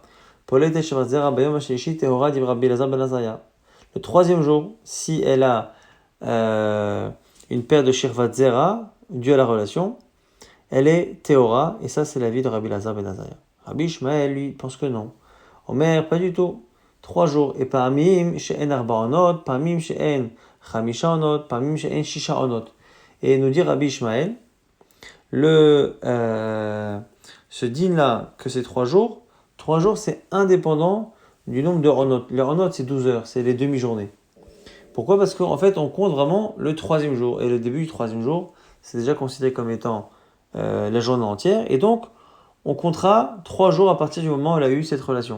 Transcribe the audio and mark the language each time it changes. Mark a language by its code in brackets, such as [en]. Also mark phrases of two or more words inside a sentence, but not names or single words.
[fr] Le 3e jour, si elle a une paire de [he] שכבת זרע [fr] due à la relation, elle est Théora, et ça c'est la vie de Rabbi Elazar ben Azaria. Rabbi Ishmael, lui, pense que non. Omer, pas du tout. 3 jours. [he] ופעמים שהן ארבע עונות, פעמים שהן חמש עונות, פעמים שהן שש עונות. [fr] Et nous dit Rabbi Ishmael, ce din là que c'est 3 jours, 3 jours c'est indépendant du nombre de onot. Les onot c'est 12 heures, c'est les demi-journées. Pourquoi ? Parce qu'en fait on compte vraiment le 3e jour, et le début du 3e jour c'est déjà considéré comme étant la journée entière, et donc on comptera 3 jours à partir du moment où elle a eu cette relation.